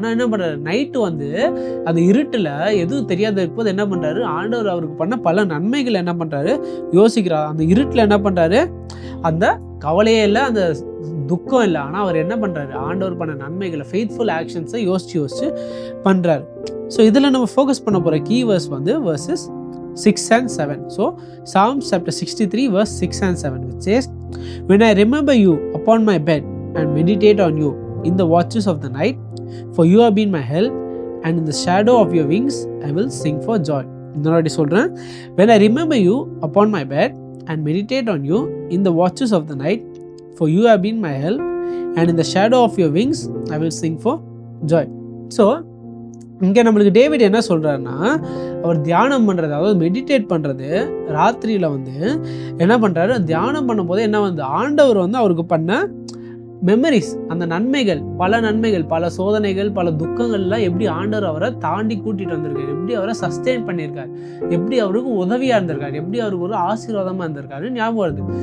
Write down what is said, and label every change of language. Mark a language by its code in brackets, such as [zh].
[ta] ஆனால் என்ன பண்ணுறாரு, நைட்டு வந்து அந்த இருட்டில் எதுவும் தெரியாத இருக்கும்போது என்ன பண்ணுறாரு, ஆண்டவர் அவருக்கு பண்ண பல நன்மைகள் என்ன பண்ணுறாரு யோசிக்கிறார். அந்த இருட்டில் என்ன பண்ணுறாரு, அந்த கவலையே இல்லை, அந்த துக்கம் இல்லை. ஆனால் அவர் என்ன பண்ணுறாரு, ஆண்டவர் பண்ண நன்மைகளை, [en] faithful ஆக்ஷன்ஸை [ta] யோசிச்சு பண்ணுறாரு. ஸோ இதில் நம்ம ஃபோக்கஸ் பண்ண போகிற கீ வேர்ஸ் வந்து [en] verses 6 and 7. So Psalms chapter 63 verse 6 and 7 which says, "When I remember you upon my bed and meditate on you in the watches of the night, for you have been my help, and in the shadow of your wings I will sing for joy." [ta] இன்னொரு சொல்றேன், [en] when I remember you upon my bed and meditate on you in the watches of the night, for you have been my help, and in the shadow of your wings I will sing for joy. [ta] So இங்கே நம்மளுக்கு David என்ன சொல்கிறாருன்னா, அவர் தியானம் பண்ணுறது, அதாவது meditate பண்ணுறது, ராத்திரியில் வந்து என்ன பண்ணுறாரு, தியானம் பண்ணும்போது என்ன வந்து, ஆண்டவர் வந்து அவருக்கு பண்ண மெமரிஸ், அந்த நன்மைகள், பல சோதனைகள், பல துக்கங்கள்லாம் எப்படி ஆண்டவர் அவரை தாண்டி கூட்டிகிட்டு வந்திருக்காரு, எப்படி அவரை சஸ்டெயின் பண்ணியிருக்காரு, எப்படி அவருக்கு உதவியாக இருந்திருக்காரு, எப்படி அவருக்கு ஒரு ஆசீர்வாதமாக இருந்திருக்காரு ஞாபகம் வருது.